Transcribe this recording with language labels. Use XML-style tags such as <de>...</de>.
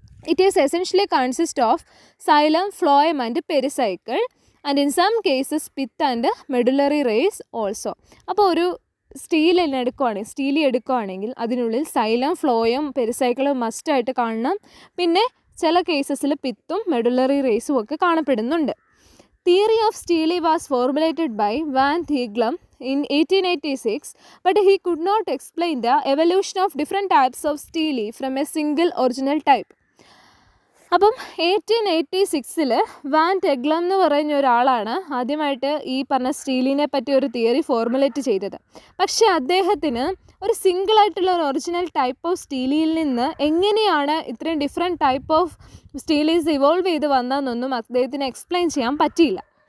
<en>It is essentially consist of xylem, phloem and pericycle and in some cases pith and medullary rays also.</en> <ml>അപ്പോൾ ഒരു Steely എടുക്കുകയാണെങ്കിൽ അതിനുള്ളിൽ xylem, ഫ്ലോയും പെരിസൈക്കിളും മസ്റ്റായിട്ട് കാണണം. പിന്നെ ചില കേസസിൽ പിത്തും മെഡുലറി റേസും ഒക്കെ കാണപ്പെടുന്നുണ്ട്.</ml> <en>Theory of stele was formulated by van Tieghem in 1886, but he could not explain the evolution of different types of stele from a single original type.</en> <ml>അപ്പം 1886 വാൻ ടെഗ്ലം എന്ന് പറയുന്ന ഒരാളാണ് ആദ്യമായിട്ട് ഈ പറഞ്ഞ സ്റ്റീലിനെ പറ്റി ഒരു തിയറി ഫോർമുലേറ്റ് ചെയ്തത്. പക്ഷേ അദ്ദേഹത്തിന് ഒരു സിംഗിളായിട്ടുള്ള ഒരു ഒറിജിനൽ ടൈപ്പ് ഓഫ് സ്റ്റീലിയിൽ നിന്ന് എങ്ങനെയാണ് ഇത്രയും ഡിഫറെൻറ്റ് ടൈപ്പ് ഓഫ് സ്റ്റീലീസ് ഇവോൾവ് ചെയ്ത് വന്നതെന്നൊന്നും അദ്ദേഹത്തിന് എക്സ്പ്ലെയിൻ ചെയ്യാൻ പറ്റിയില്ല.</ml>